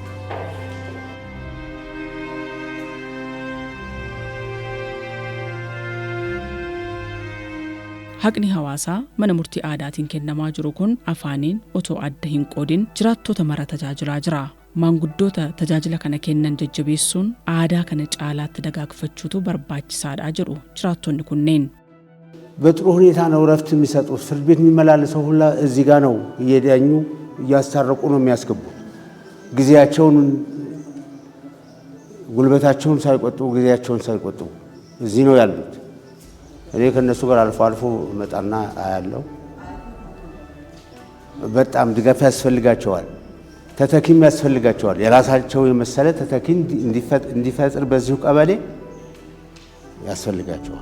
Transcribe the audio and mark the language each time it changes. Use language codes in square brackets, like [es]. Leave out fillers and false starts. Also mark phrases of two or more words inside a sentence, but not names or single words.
[om] Haqni hawaasaa mana murtii aadaatiin kennamaa jiru kun afaaniin otoo adda hin qoodin jiraattota mara tajaajilaa jira. Maanguddoota tajaajila kana kennan jajjabeessuun aadaa kana caalaatti dagaagfachuutu barbaachisaadha jedhu jiraattonni kunneen. [am] በጥሩ ሁኔታ ነው ረፍት የሚሰጡት ፍርድ ቤት የሚመላለሰው ሁላ እዚህ ጋር ነው እየዳኙ እያስታረቁ ነው የሚያስገቡት ጊዜያቸውን ጉልበታቸውን ሳይቆጥቡ ጊዜያቸውን ሳይቆጥቡ እዚህ ነው ያሉት እኔ ከነሱ ጋር አልፎ አልፎ መጣና አያለው በጣም ድጋፍ ያስፈልጋቸዋል ተተኪም ያስፈልጋቸዋል የራሳቸው የመሰለ ተተኪ እንዲፈጥር በዚሁ ቀበሌ ያስፈልጋቸዋል